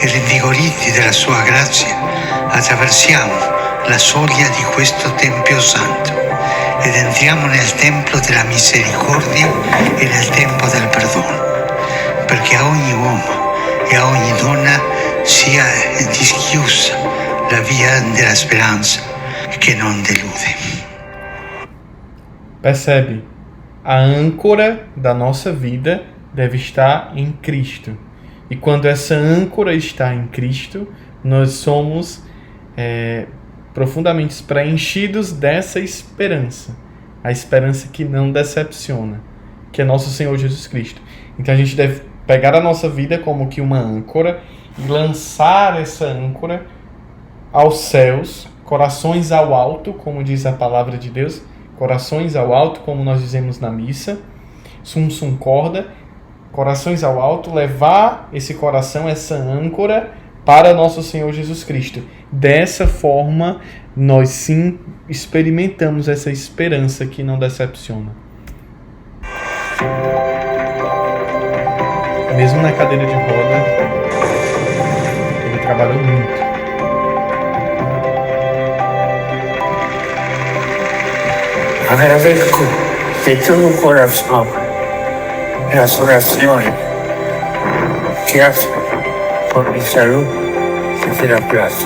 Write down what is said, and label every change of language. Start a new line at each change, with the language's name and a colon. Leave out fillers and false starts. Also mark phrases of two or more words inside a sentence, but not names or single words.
Italian: rinvigoriti dalla sua grazia, attraversiamo la soglia di questo Tempio Santo ed entriamo nel Tempio della Misericordia e nel Tempio del Perdono, perché a ogni uomo e a ogni donna sia dischiusa la via della speranza che non delude.
Portuguese: Percebe? A âncora da nossa vida deve estar em Cristo. E quando essa âncora está em Cristo, nós somos profundamente preenchidos dessa esperança. A esperança que não decepciona, que é nosso Senhor Jesus Cristo. Então a gente deve pegar a nossa vida como que uma âncora e lançar essa âncora aos céus, corações ao alto, como diz a palavra de Deus, corações ao alto, como nós dizemos na missa,
Latin: sum sum corda,
Portuguese: corações ao alto, levar esse coração, essa âncora para nosso Senhor Jesus Cristo. Dessa forma, nós sim experimentamos essa esperança que não decepciona. Mesmo na cadeira de roda, ele trabalhou muito.
Spanish: Agradezco de todo corazón las oraciones que hacen por mi salud desde la plaza.